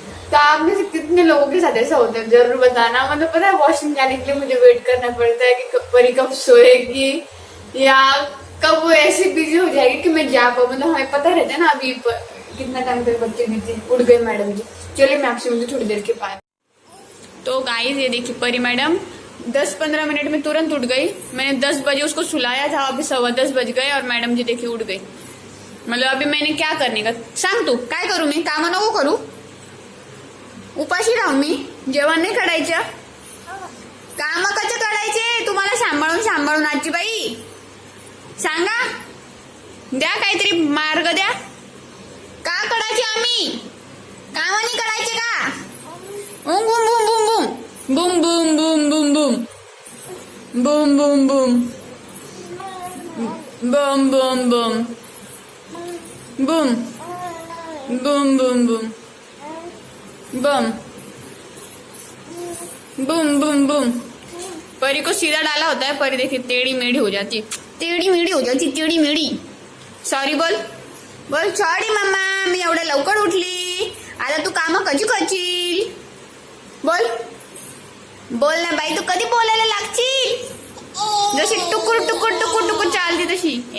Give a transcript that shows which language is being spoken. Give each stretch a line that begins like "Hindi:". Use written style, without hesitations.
Hindi: तो आप में से कितने लोगों के साथ ऐसा होता है जरूर बताना। मतलब पता है वॉशरूम जाने के लिए मुझे वेट करना पड़ता है कि परी कब सोएगी या कब वो ऐसे बिजी हो जाएगी कि मैं जा पाऊँ। मतलब हमें पता रहता है ना अभी कितना टाइम तक बच्चे बिजी। उठ गए मैडम जी, चलिए मैं आपसे मिलती थोड़ी देर के बाद। तो गाइस ये देखिए परी मैडम 10-15 मिनट में तुरंत उठ गई। मैंने 10 बजे उसको सुलाया था, अभी 10:15 बज गए और मैडम जी देखिए उठ गई। मतलब अभी मैंने क्या करने का
Marathi: सांग, तू काय करू मी, काम नको करू, उपाशी राहू मी, जेवण नाही करायचं, काम कसे करायचे तुम्हाला सांभाळून आजी बाई, सांगा, द्या काहीतरी मार्ग द्या, का करायचे आम्ही boom boom boom boom boom boom boom boom boom boom boom boom boom boom boom boom boom boom boom boom.
Hindi: परी को सीधा डाला होता है, परी देखिए टेढ़ी मेढ़ी हो जाती, टेढ़ी मेढ़ी हो जाती, टेढ़ी मेढ़ी।
Marathi: सॉरी बोल बोल, सॉरी मम्मा, मी एवढ्या लवकर उठली, आता तू काम कशी करशील? बोल बोल ना बाई, तू कधी बोलायला लागशील? जशी टुकुर टुकुर टुकुर टुकुर चालती तशी।